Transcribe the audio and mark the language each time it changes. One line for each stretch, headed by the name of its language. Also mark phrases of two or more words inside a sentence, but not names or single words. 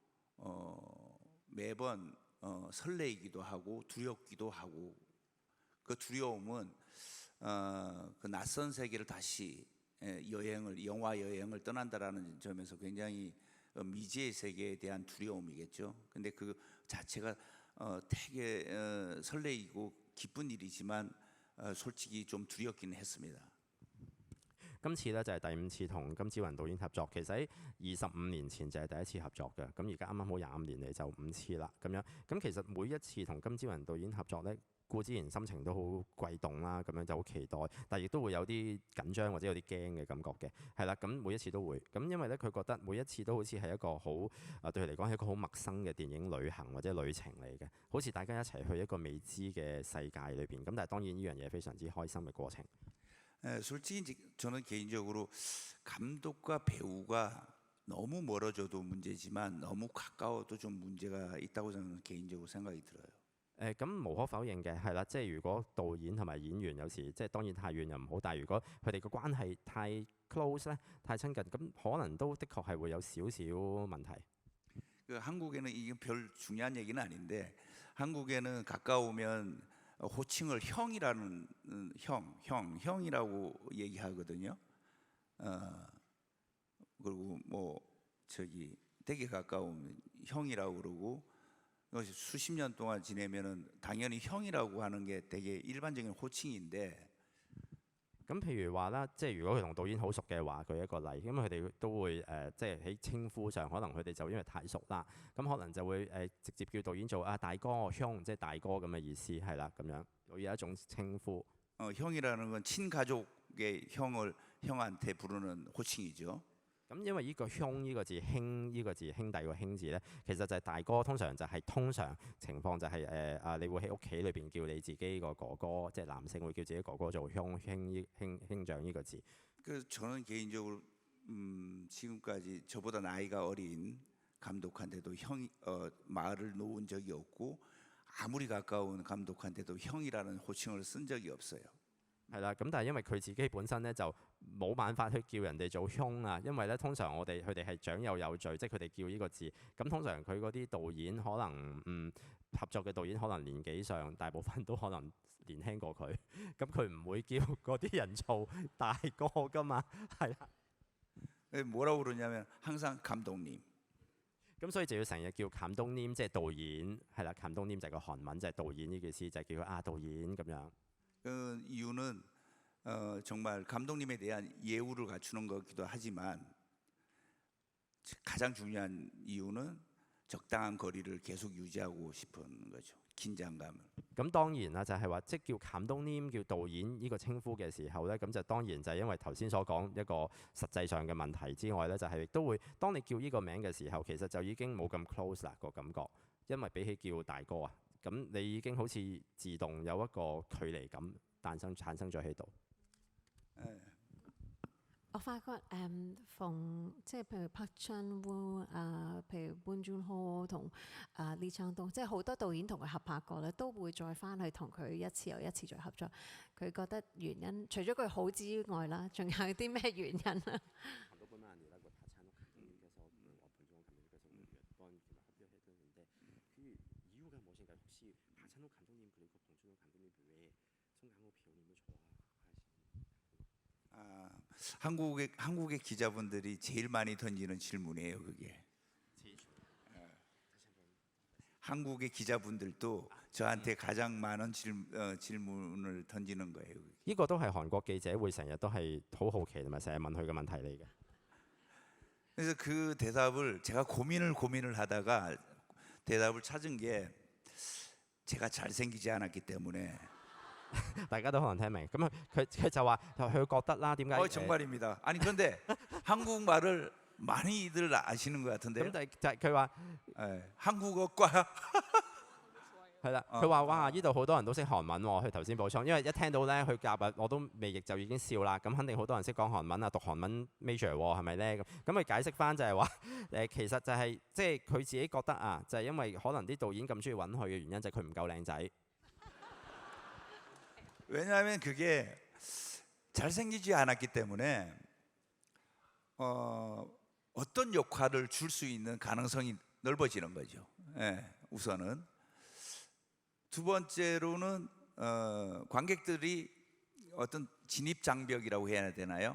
Korean: 매번 설레이기도 하고 두렵기도 하고 그 두려움은 그 낯선 세계를 다시 영화 여행을 떠난다라는 점에서 굉장히 미지의 세계에 대한 두려움이겠죠. 근데 그 자체가 되게 설레이고 기쁜 일이지만 솔직히 좀 두렵긴 했습니다.
Cantonese: 今次咧就係第5次同金志雲導演合作，其實喺25年前就係第1次合作嘅，咁而家啱啱好25年嚟就5次啦咁樣。咁其實每一次同金志雲導演合作咧，固之然心情都好悸動啦，咁樣就好期待，但係亦都會有啲緊張或者有啲驚嘅感覺嘅，係啦，咁每一次都會，咁因為咧佢覺得每一次都好似係一個好對佢嚟講係一個好陌生嘅電影旅行或者旅程嚟嘅，好似大家一齊去一個未知嘅世界裏邊，咁但係當然呢樣嘢非常之開心嘅過程。
Korean: 솔직히 저는 개인적으로 감독과 배우가 너무 멀어져도 문제지만 너무 가까워도 좀 문제가 있다고 저는 개인적으로 생각이 들어요.
Cantonese: 咁無可否認嘅係啦，即係如果導演同埋演員有時即係當然太遠又唔好，但係如果佢哋嘅關係太 close 咧、太親近，咁可能都的確係會有少少問題。
Korean: 한국에는 이게 별 중요한 얘기는 아닌데 한국에는 가까우면 호칭을 형이라는 형이라고 얘기하거든요. 그리고 뭐 저기 되게 가까우면 형이라고 그러고 수십 년 동안 지내면은 당연히 형이라고 하는 게 되게 일반적인 호칭인데.
Cantonese: 咁譬如話啦，即係如果佢同導演好熟嘅話，舉一個例，咁佢哋都會即係喺稱呼上，可能佢哋就因為太熟啦，咁可能就會直接叫導演做大哥兄，即係大哥咁嘅意思，係啦，咁樣會有一種稱呼。
Korean: 형이라는 건 친가족의 형한테 부르는 호칭이죠.
Cantonese: 咁因為呢個兄呢個字兄呢個字兄弟個兄字咧，其實就係大哥，通常情況就係你會喺屋企裏邊叫你自己個哥哥，即係男性會叫自己哥哥做兄長呢個字。
Korean: 그래서 저는 개인적으로 지금까지 저보다 나이가 어린 감독한테도 말을 놓은 적이 없고 아무리 가까운 감독한테도 형이라는 호칭을 쓴 적이 없어요.
Cantonese: 係啦，咁但係因為佢自己本身咧就冇辦法去叫人哋做兄啊，因為咧通常佢哋係長幼有序，即係佢哋叫呢個字。咁通常佢嗰啲導演可能合作嘅導演可能年紀上大部分都可能年輕過佢，咁佢唔會叫嗰啲人做大哥㗎嘛，係啦。
Korean: 뭐라고 그러냐면 항상 감독님.
Cantonese: 咁所以就要成日叫감독님，即係導演，係啦，감독님就係個韓文，就係導演呢個意思，就係叫佢導演咁樣。
Korean: 그 이유는 정말 감독님에 대한 예우를 갖추는 거기도 하지만 가장 중요한 이유는 적당한 거리를 계속 유지하고 싶은 거죠. 긴장감을.
Cantonese: 咁當然啦，就係話即係叫감독님叫導演呢個稱呼嘅時候咧，咁就當然就係因為頭先所講一個實際上嘅問題之外咧，就係亦都會當你叫呢個名嘅時候，其實就已經冇咁 close 啦個感覺，因為比起叫大哥啊。咁你已經好似自動有一個距離感產生咗喺度。我發覺即係譬如 Park Chan-wook 譬如 Bong Joon-ho 同Lee Chang-dong，即係好多導演同佢合拍過咧，都會再翻去同佢一次又一次再合作。佢覺得原因除咗佢好之外啦，仲有啲咩原因啊？
Korean: 한국의 기자분들이 제일 많이 던지는 질문이에요, 그게. 한국의 기자분들도 저한테 가장 많은 질문을 던지는 거예요.
Cantonese: 呢個都係韓國記者會成日都係好好奇同埋成日問佢嘅問題嚟嘅。
Korean: 그래서 그 대답을 제가 고민을 하다가 대답을 찾은 게 제가 잘생기지 않았기 때문에.
Cantonese: 大家都可能聽明，咁佢就話佢覺得啦，點解？
Korean: 정말입니다. 아니 그런데 한국말을 많이들 아시는 것 같은데.
Cantonese: 咁就係佢話
Korean: 한국어과
Cantonese: 係啦，佢話哇呢度好多人都識韓文喎，佢頭先補充，因為一聽到咧佢夾啊我都未譯就已經笑啦，咁肯定好多人識講韓文啊，讀韓文 major 喎，係咪咧？咁佢解釋翻就係話其實就係即係佢自己覺得啊，就係因為可能啲導演咁中意揾佢嘅原因就係佢唔夠靚仔。
Korean: 왜냐하면 그게 잘생기지 않았기 때문에 어떤 역할을 줄 수 있는 가능성이 넓어지는 거죠. 예, 우선은 두 번째로는 관객들이 어떤 진입 장벽이라고 해야 되나요?